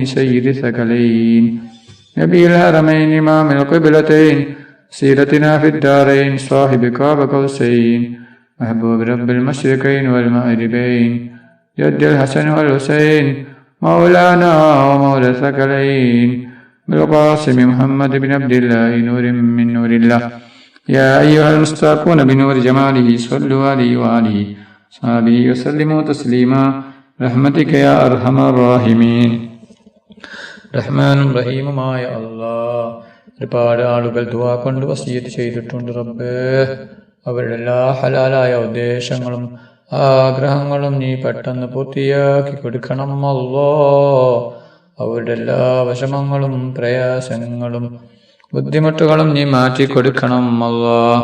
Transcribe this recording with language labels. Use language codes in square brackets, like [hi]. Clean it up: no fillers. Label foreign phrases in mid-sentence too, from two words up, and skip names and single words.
[ar] سيد الثقلين نبي الحرمين إمام القبلتين سيرتنا في الدارين صاحب قاب قوسين محبوب رب المشرقين والمغربين جد الحسن والحسين مولانا ومولى الثقلين بالقاسم محمد بن عبد الله نور من نور الله يا أيها المستاقون بنور جماله صلوا عليه وآله صحابه وسلموا تسليما رحمتك يا أرحم الراحمين. [ml] റഹ്മാനും റഹീമുമായ അല്ലാഹ്, ഒരുപാട് ആളുകൾ ദുആ കൊണ്ട് വസിയത്ത് ചെയ്തിട്ടുണ്ട് റബ്ബേ. അവരുടെ എല്ലാ ഹലാലായ ഉദ്ദേശങ്ങളും ആഗ്രഹങ്ങളും നീ പെട്ടെന്ന് പൂർത്തിയാക്കി കൊടുക്കണം അല്ലാഹ്. അവരുടെ എല്ലാ വിഷമങ്ങളും പ്രയാസങ്ങളും ബുദ്ധിമുട്ടുകളും നീ മാറ്റിക്കൊടുക്കണം അല്ലാഹ്.